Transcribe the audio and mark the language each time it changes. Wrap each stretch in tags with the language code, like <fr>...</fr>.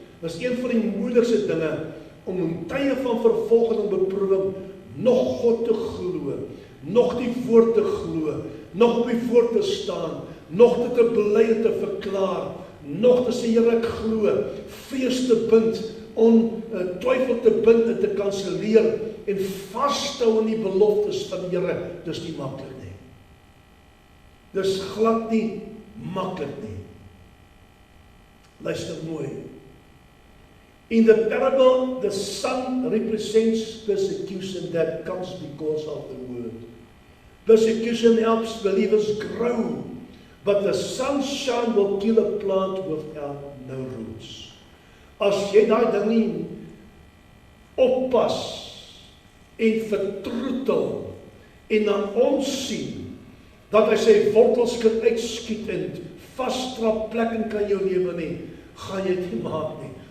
<af>Dit is een van die moeilikste dinge, om in tye van vervolging en beproewing, nog God te glo, nog die woord te glo, nog op die woord te staan, nog dit te bely en te verklaar, nog te sê, Here, ek glo, vrees te bind, twyfel te bind en te kanselleer en vashou aan die beloftes van die Here, dis nie maklik nie. Dis glad nie maklik nie. Luister mooi.</af> <en>In the parable, the sun represents persecution that comes because of the word. Persecution helps believers grow, but the sunshine will kill a plant without no roots.</en> <af>As jy daai ding nie oppas en vertroetel en dan onsien dat hy sy wortels kan uitskiet en vasstrap plek in kan jou lewe nie, gaan jy dit nie maak nie.</af>